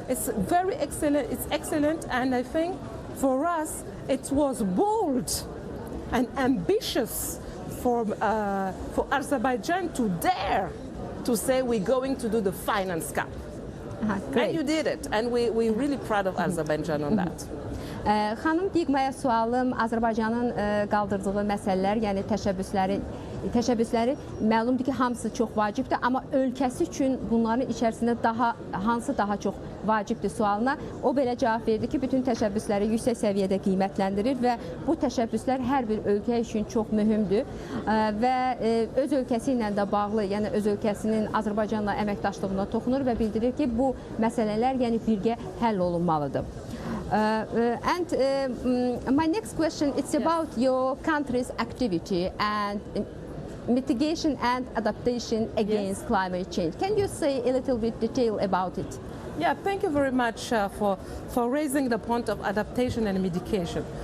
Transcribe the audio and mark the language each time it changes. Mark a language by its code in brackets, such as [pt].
[en] It's very excellent. It's excellent, and I think for us it was bold and ambitious for Azerbaijan to dare to say we're going to do the finance cap. And you did it, and we're really proud of Azerbaijan on that. [az] Xanım Diqmaya sualım Azərbaycanın qaldırdığı məsələlər, yəni təşəbbüsləri məlumdur ki, hamısı çox vacibdir, amma ölkəsi üçün bunların içərisində hansı daha çox vacibdir sualına o belə cavab verdi ki, bütün təşəbbüsləri yüksək səviyyədə qiymətləndirir və bu təşəbbüslər hər bir ölkə üçün çox mühümdür və öz ölkəsi ilə də bağlı, yəni öz ölkəsinin Azərbaycanla əməkdaşlığına toxunur və bildirir ki, bu məsələlər yəni birgə həll olunmalıdır. [en] My next question is about your country's activity and mitigation and adaptation against climate change. Can you say a little bit detail about it? Yeah, thank you very much for raising the point of adaptation and mitigation.